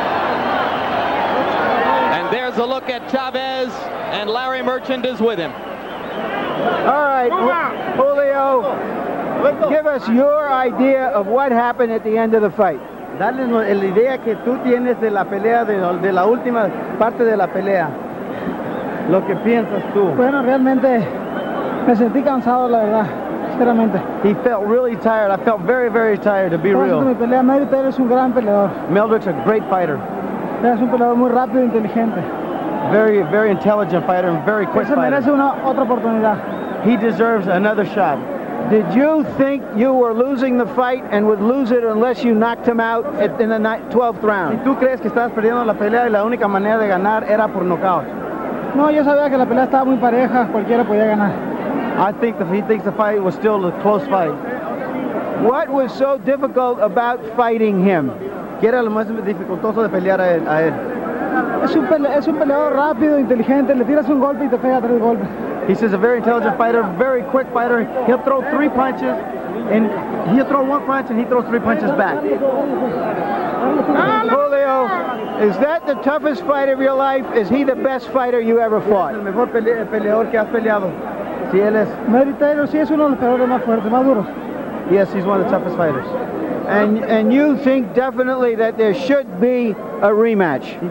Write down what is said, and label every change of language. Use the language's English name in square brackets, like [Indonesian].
[English] And there's a look at Chavez, and Larry Merchant is with him. All right, Julio, give us your idea of what happened at the end of the fight. [Spanish] Dale la idea que tú tienes de la pelea, de la última parte de la pelea. Lo que piensas tú. Bueno, realmente me sentí cansado, la verdad, sinceramente. [English] He felt really tired. I felt very, very tired, to be real. [Spanish] Mi pelea, Meldrick es un gran peleador. [English] Meldrick's a great fighter. [Spanish] Es un peleador muy rápido e inteligente. [English] Very, very intelligent fighter and very quick fighter. [Spanish] Se merece otra oportunidad. [English] He deserves another shot. Did you think you were losing the fight and would lose it unless you knocked him out in the 12th round? [Spanish] ¿Y tú crees que estabas perdiendo la pelea y la única manera de ganar era por nocaut? No, yo sabía que la pelea estaba muy pareja, cualquiera podía ganar. [English] I think he thinks the fight was still a close fight. What was so difficult about fighting him? [Spanish] ¿Qué era lo más dificultoso de pelear a él? Es un peleador rápido, inteligente, le tiras un golpe y te pega 3 golpes. [English] He says a very intelligent fighter, very quick fighter. He'll throw 3 punches, and he'll throw 1 punch, and he throws 3 punches back. Julio, is that the toughest fight of your life? Is he the best fighter you ever fought? [Spanish] El mejor peleador que has peleado. Sí, él es. Meldrick Taylor sí es uno de los peleadores más fuertes, más duros. [English] Yes, he's one of the toughest fighters. And you think definitely that there should be a rematch?